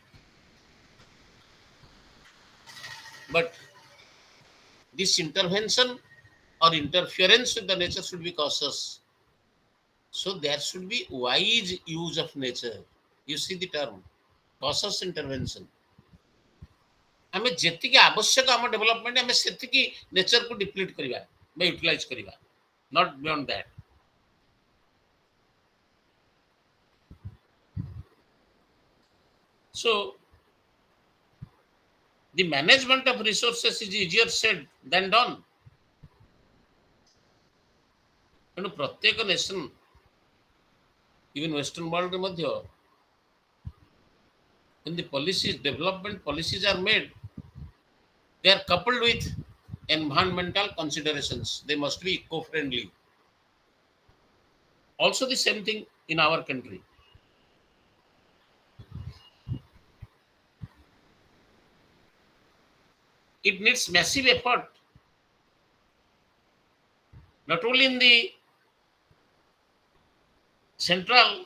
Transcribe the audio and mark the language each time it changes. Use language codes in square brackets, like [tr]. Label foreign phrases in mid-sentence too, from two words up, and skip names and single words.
[en] But this intervention or interference with the nature should be cautious. So there should be wise use of nature. You see the term, cautious intervention. [or] ଆମେ ଯେତିକି ଆବଶ୍ୟକ ଆମ ଡେଭଲପମେଣ୍ଟ ଆମେ ସେତିକି ନେଚରକୁ ଡିପ୍ଲିଟ୍ କରିବା ବା ୟୁଟିଲାଇଜ କରିବା, [en] not beyond that. So the management of resources is easier said than done. [or] ତେଣୁ ପ୍ରତ୍ୟେକ ନେସନ ଇଭନ୍ ୱେଷ୍ଟର୍ଣ୍ଣ ୱାର୍ଲଡରେ ମଧ୍ୟ [en] when the policies development policies are made, they are coupled with environmental considerations. They must be eco-friendly. Also the same thing in our country. It needs massive effort, not only in the central